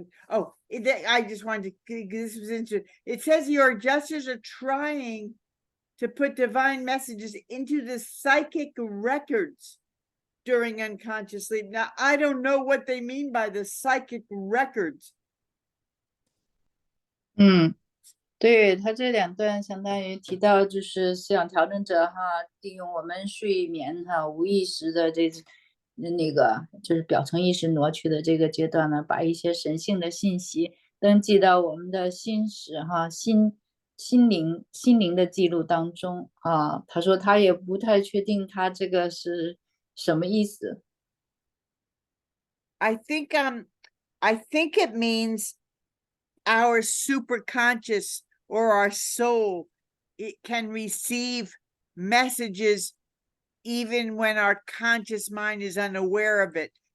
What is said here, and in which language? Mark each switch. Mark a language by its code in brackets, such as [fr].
[en] Oh, I just wanted to. This was interesting. It says your adjusters are trying to put divine messages into the psychic records during unconscious sleep. Now, I don't know what they mean by the psychic records. [zh] 对，他这两段相当于提到，就是思想调整者利用我们睡眠无意识的那个就是表层意识挪去的这个阶段呢，把一些神性的信息登记到我们的心识心灵的记录当中他说他也不太确定他这个是什么意思。 [en] I think it means our superconscious or our soul, it can receive messages even when our conscious mind is unaware of it.